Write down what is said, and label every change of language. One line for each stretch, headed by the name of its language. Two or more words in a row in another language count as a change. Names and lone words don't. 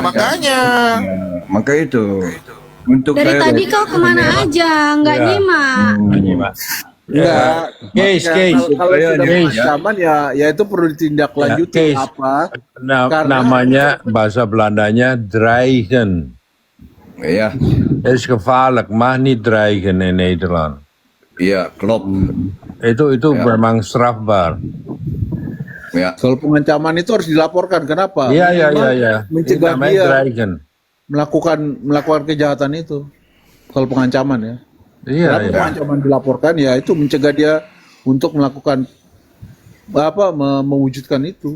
Indonesian: makanya. Maka itu untuk Dari saya tadi kau kemana aja, nggak nyimak. Enggak, Case. kalau Saya sudah nih, pengancaman ya itu perlu ditindaklanjuti Ya, case. apa? Karena- Namanya bahasa Belandanya dreigen. ya,
Dutch: Is gevaarlijk, mag niet dreigen in Nederland.
Indonesian: iya, klop. Itu Ya. memang strafbaar. Ya, Kalau pengancaman itu harus dilaporkan. Kenapa? Iya. Mencegah Namanya dia dreigen. melakukan kejahatan itu. Kalau pengancaman ya. Iya. Kenapa pengancaman dilaporkan? Ya itu mencegah dia untuk melakukan mewujudkan itu.